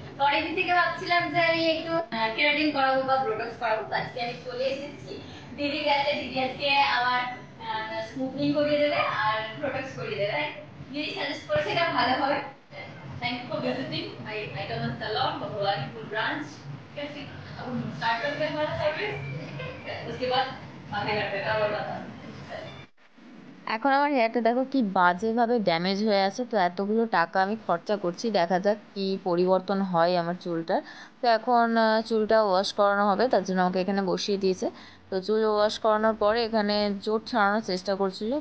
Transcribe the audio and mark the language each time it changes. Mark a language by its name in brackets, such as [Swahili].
[Bangla] তো অনেকদিন থেকে ভাবছিলাম যে আমি একটু কেরাটিন করাবো বা বোটক্স করাবো। তো আজকে আমি চলে এসেছি দিদির কাছে। দিদি আজকে আমার স্মুথনিং করিয়ে দেবে আর বোটক্স করিয়ে দেবে। দিদি সাজেস্ট করেছে এটা ভালো হবে। [English] Thank you for visiting my icon salon Bhawanipur branch. [Hindi] कैसे अब स्टार्ट करते हैं हमारा सर्विस, उसके बाद आगे करते हैं और बता। [Bangla] এখন আমার হেয়ারটা দেখো কি বাজেভাবে ড্যামেজ হয়ে আছে। তো এতগুলো টাকা আমি খরচা করছি, দেখা যাক কি পরিবর্তন হয় আমার চুলটার। তো এখন চুলটা ওয়াশ করানো হবে, তার জন্য আমাকে এখানে বসিয়ে দিয়েছে। তো চুল ওয়াশ করানোর পরে এখানে জোট ছাড়ানোর চেষ্টা করছিল।